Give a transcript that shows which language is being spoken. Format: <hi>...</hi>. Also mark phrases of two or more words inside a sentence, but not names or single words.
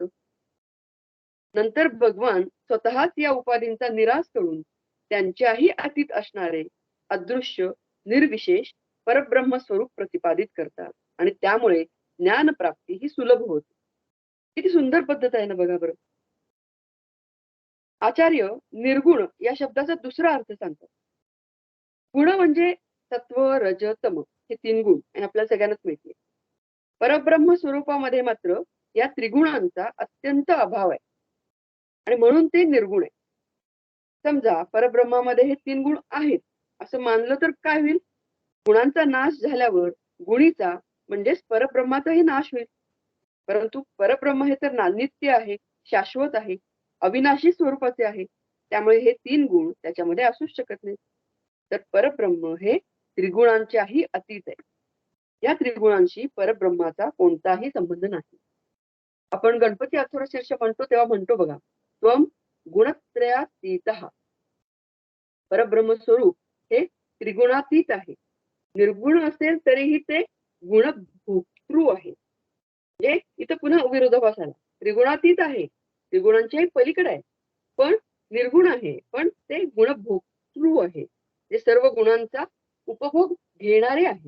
<mr>नंतर भगवान स्वतःच या उपाधींचा निराश करून त्यांच्याही अतीत असणारे अदृश्य निर्विशेष परब्रह्म स्वरूप प्रतिपादित करतात आणि त्यामुळे ज्ञानप्राप्ती ही सुलभ होते. किती सुंदर पद्धत आहे ना, बघा बरं. आचार्य निर्गुण या शब्दाचा दुसरा अर्थ सांगतात. गुण म्हणजे सत्व, रज, तम हे 3 गुण आणि आपल्याला सगळ्यांनाच माहिती आहे. परब्रह्म स्वरूपामध्ये मात्र या त्रिगुणांचा अत्यंत अभाव आहे आणि म्हणून ते निर्गुण आहे. समजा परब्रह्मामध्ये हे 3 गुण आहेत असं मानलं तर काय होईल? गुणांचा नाश झाल्यावर गुणीचा म्हणजेच परब्रह्माचाही नाश होईल. परंतु परब्रह्म हे तर नित्य आहे, शाश्वत आहे, अविनाशी स्वरूपाचे आहे. त्यामुळे हे 3 गुण त्याच्यामध्ये असूच शकत नाही. तर परब्रह्म हे त्रिगुणांच्याही अतीत आहे. या त्रिगुणांशी परब्रह्माचा कोणताही संबंध नाही. आपण गणपती अथर्वशीर्ष म्हणतो तेव्हा म्हणतो बघा,</mr> <sa>त्वम गुणत्रयातीतः.</sa> <mr>परब्रह्म स्वरूप हे त्रिगुणातीत आहे. निर्गुण असेल तरीही ते गुणभोक्तृ आहे. म्हणजे इथं पुन्हा विरोधाभास आला. त्रिगुणातीत आहे, त्रिगुणांच्याही पलीकडे आहे, पण निर्गुण आहे, पण ते गुणभोक्तृ आहे, जे सर्व गुणांचा उपभोग घेणारे आहे.</mr>